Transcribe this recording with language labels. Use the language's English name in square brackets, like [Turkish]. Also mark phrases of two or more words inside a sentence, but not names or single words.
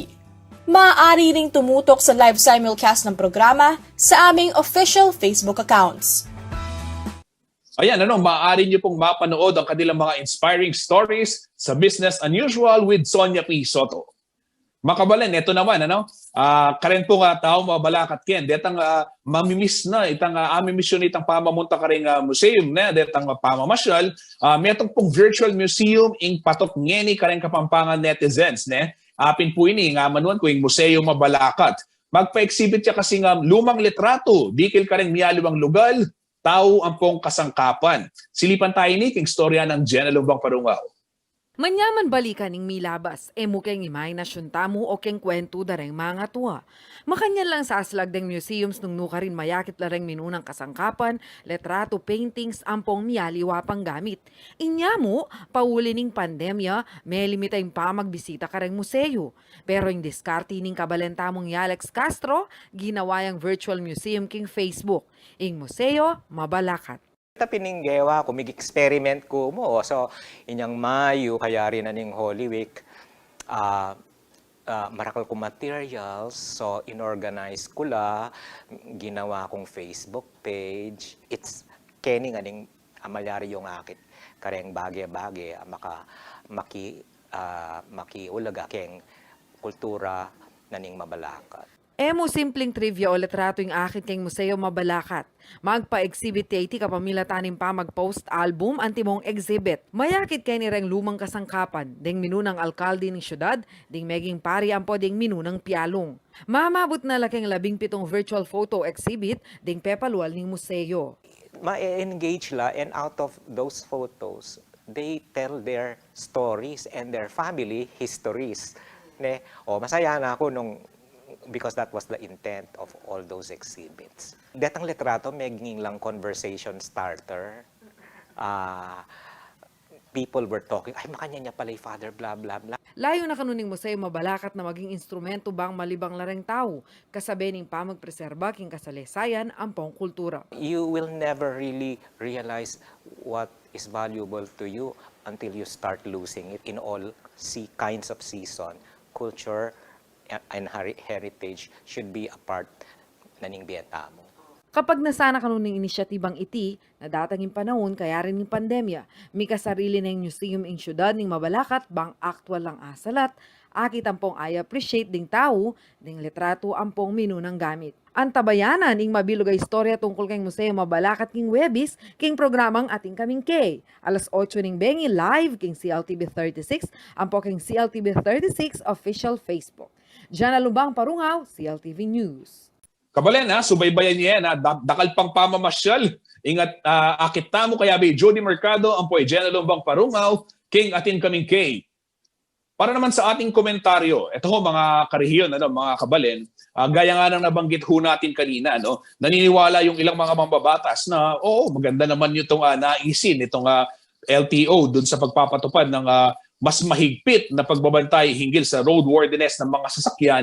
[Filipino] Maaari ring tumutok sa [English] live simulcast [Filipino] ng programa sa aming official Facebook accounts. Ayan, maaari niyo pong mapanood ang kanilang mga [English] inspiring stories [Filipino] sa Business Unusual with Sonia P. Soto. [Pampanga] Makabalan, ito naman, karen po nga tao mabalakat ken, detang mamimiss na, itang amisyon itang pamamunta ka rin museum na, detang pamamasyal, metong pong [English] virtual museum [Pampanga] ing patok ngeni ka rin Kapampangan netizens, ne? Apin po ini, nga manuan ko yung museo mabalakat. Magpa-exhibit siya kasi nga lumang litrato, dikil ka rin miyaliwang lugal, tao ang pong kasangkapan. Silipan tayo ni king storya ng Jenna Lumbang Parungaw. Manyaman balikan ning milabas, mukeng imahinasyon tamu o keng kwento dareng mga tuwa. Makanyan lang sa aslagdeng museums nung nukarin mayakit lareng minunang kasangkapan, letrato, paintings, ampong miyaliwa pang gamit. Inya mo, pauli ning pandemya, may limitay pa magbisita kareng museo. Pero yung diskarte ning kabalentamong Alex Castro, ginawa yung [English] virtual museum [Pampanga] king Facebook. Ing museo, mabalakat. Pininggewa ko, mig-experiment ko mo. So, inyang Mayo, kaya rin na ning Holy Week, marakal ko materials. So, inorganize ko la, ginawa kong Facebook page. It's keni nga ning amalyari yung akit. Kareng bagay-bagay, makiulaga keng kultura na ning mabalakat. Emo simpleng trivia o letrato yung akit keng museo mabalakat. Magpa-exhibit iti kapamilatanin pa mag-post album anti mong exhibit. Mayakit kay ni reng lumang kasangkapan, ding minunang alkalde ng syudad, ding meging pari ampo ding minunang pialong. Mamabot na laking 17 [English] virtual photo exhibit, [Pampanga] ding pepalwal ng museo. Ma-engage la [English] and out of those photos, they tell their stories and their family histories. [Filipino] Masaya na ako [English] because that was the intent of all those exhibits. [Pampanga] Detang litrato, maging lang [English] conversation starter. People were talking, [Pampanga] ay makanya niya pala yung father, [English] blah, blah, blah. [Pampanga] Layo na kanuning museo mabalakat na maging instrumento bang malibang lareng tao, kasabi ning pamagpreserba king kasalesayan ang pong kultura. [English] You will never really realize what is valuable to you until you start losing it in all kinds of season. Culture and heritage should be a part [Pampanga] na ning biyeta mo. Kapag nasana kanuning inisyatibang iti, na datangin panahon kaya rin ng pandemya, may kasarili na yung museum ing syudad ning mabalakat bang aktwal lang asalat, akit ampong ay appreciate ding tao, ding litrato ampong minunang gamit. Ang tabayanan ing mabilog istorya tungkol kang museo mabalakat king Webis, king programang ating kaming K. Alas 8 ning bengi live king CLTV 36, ampo king CLTV 36 official Facebook. Diyan Lubang Parungaw, CLTV News. Kabalen, subaybayan niya yan, dakal pang pamamasyal. Ingat, akit tamo kaya ba Jody Mercado, ang po ay Jenna Lumbang Parungaw, king atin kaming K. [Filipino] Para naman sa ating komentaryo, ito ho mga karehiyon, mga kabalen, gaya nga nang nabanggit ho natin kanina, naniniwala yung ilang mga mambabatas na, oo, maganda naman yung naisin, itong LTO dun sa pagpapatupad ng mas mahigpit na pagbabantay hinggil sa roadworthiness ng mga sasakyan.